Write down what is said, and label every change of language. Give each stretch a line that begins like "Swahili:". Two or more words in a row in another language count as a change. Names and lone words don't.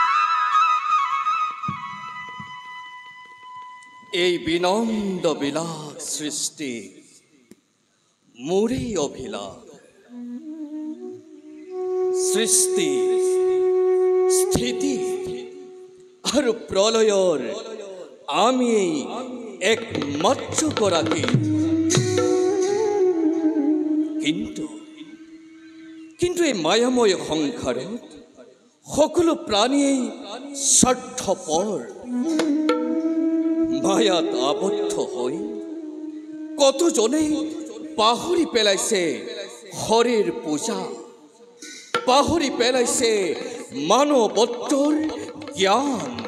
Assamese: এই বিনন্দ বিলাস সৃষ্টি মোরে অভিলাষ সৃষ্টি স্থিতি আর প্রলয়র আমি একমাত্র করাকে কিন্তু কিন্তু এই মায়াময় সংসারে সকলো প্ৰাণীয়ে স্বাৰ্থপৰ মায়াত আবদ্ধ হৈ কতজনে পাহৰি পেলাইছে হৰিৰ পূজা পাহৰি পেলাইছে মানৱত্বৰ জ্ঞান